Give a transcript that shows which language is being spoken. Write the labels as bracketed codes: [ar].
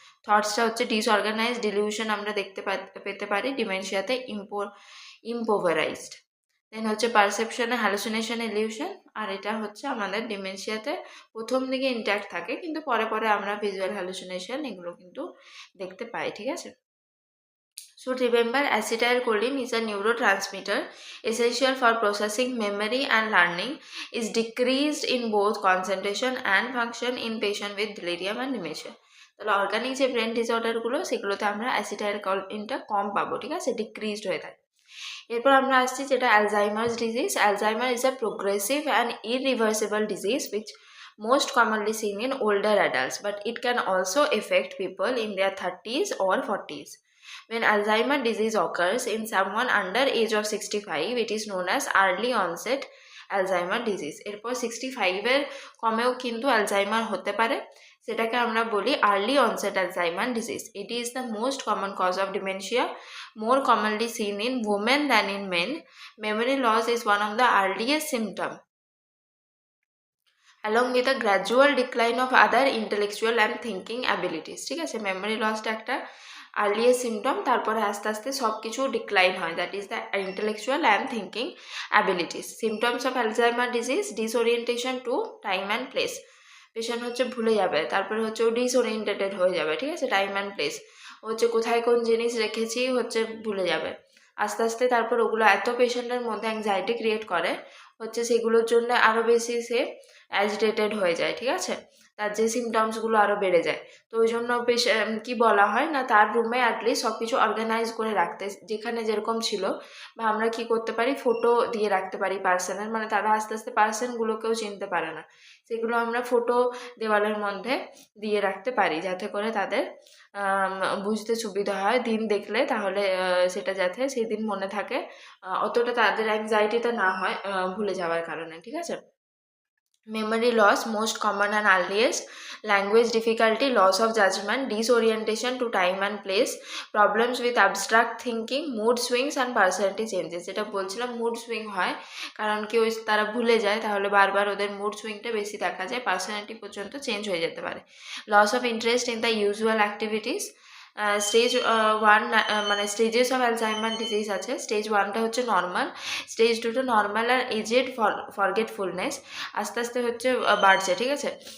[bn] থটসটা হচ্ছে disorganise, dilution আমরা দেখতে পেতে পারি ডিমেনশিয়াতে, ইম্পোভারাইজড। দেন হচ্ছে পারসেপশনে হ্যালুসিনেশন, ইলিউশন, আর এটা হচ্ছে আমাদের ডিমেনশিয়াতে প্রথম দিকে ইনট্যাক্ট থাকে কিন্তু পরে পরে আমরা ভিজুয়াল হ্যালুসিনেশন এগুলো কিন্তু দেখতে পাই, ঠিক আছে। [en] Should remember acetylcholine is a neurotransmitter essential for processing memory and learning, is decreased in both concentration and function in patient with delirium and dementia. [bn] তাহলে অর্গানিক যে ব্রেন ডিসঅর্ডারগুলো সেগুলোতে আমরা অ্যাসিটাইলকোলিনটা কম পাবো, ঠিক আছে, ডিক্রিজড হয়ে থাকে। এরপর আমরা আসছি যেটা Alzheimer's disease. [en] Alzheimer is a progressive and irreversible disease which most commonly seen in older adults, but it can also affect people in their 30s or 40s. When Alzheimer's disease occurs in someone under age of 65, it is known as early onset Alzheimer's disease. [bn] এরপর 65 এর কমেও কিন্তু Alzheimer হতে পারে, সেটাকে আমরা বলি early onset Alzheimer disease. [en] এটি is the most common cause of dementia, more commonly seen in women than in men. Memory loss is one of the earliest symptoms, along with a gradual decline of other intellectual and thinking abilities, [bn] ঠিক আছে। Memory লসটা একটা earliest symptom, তারপরে আস্তে আস্তে সব কিছু decline হয়, [en] That is the intellectual and thinking abilities. Symptoms of Alzheimer disease, [bn] ডিসওরিয়েন্টেশন to time and place, patient হচ্ছে ভুলে যাবে, তারপরে হচ্ছে ও ডিসওরিয়েন্টেড হয়ে যাবে, ঠিক আছে, টাইম অ্যান্ড প্লেস, হচ্ছে কোথায় কোন জিনিস রেখেছি হচ্ছে ভুলে যাবে আস্তে আস্তে। তারপর ওগুলো এত পেশেন্টের মধ্যে অ্যাংজাইটি ক্রিয়েট করে হচ্ছে সেগুলোর জন্য আরও বেশি সে অ্যাজিটেটেড হয়ে যায়, ঠিক আছে, তার যে সিমটমসগুলো আরও বেড়ে যায়। তো ওই জন্য কি বলা হয় না, তার রুমে অ্যাটলিস্ট সব কিছু অর্গানাইজ করে রাখতে, যেখানে যেরকম ছিল, বা আমরা কি করতে পারি ফটো দিয়ে রাখতে পারি পার্সনের, মানে তারা আস্তে আস্তে পার্সনগুলোকেও চিনতে পারে না, সেগুলো আমরা ফটো দেওয়ালের মধ্যে দিয়ে রাখতে পারি যাতে করে তাদের বুঝতে সুবিধা হয় দিন দেখলে, তাহলে সেটা যাতে সেই দিন মনে থাকে, অতটা তাদের অ্যাংজাইটিটা না হয় ভুলে যাওয়ার কারণে, ঠিক আছে। [en] memory loss, most common and earliest, language difficulty, loss of judgment, disorientation to time and place, problems with abstract thinking, mood swings and personality changes। [bn] যেটা বলছিলাম মুড সুইং হয় কারণ কি ওই তারা ভুলে যায়, তাহলে বারবার ওদের মুড সুইংটা বেশি দেখা যায়, পার্সোনালিটি পর্যন্ত চেঞ্জ হয়ে যেতে পারে। [en] Loss of interest in the usual activities. Stage one মানে stages of Alzheimer disease আছে। [bn] স্টেজ ওয়ানটা হচ্ছে নর্মাল, স্টেজ টুটা নর্মাল আর এজেড ফরগেটফুলনেস, আস্তে আস্তে হচ্ছে বাড়ছে, ঠিক আছে।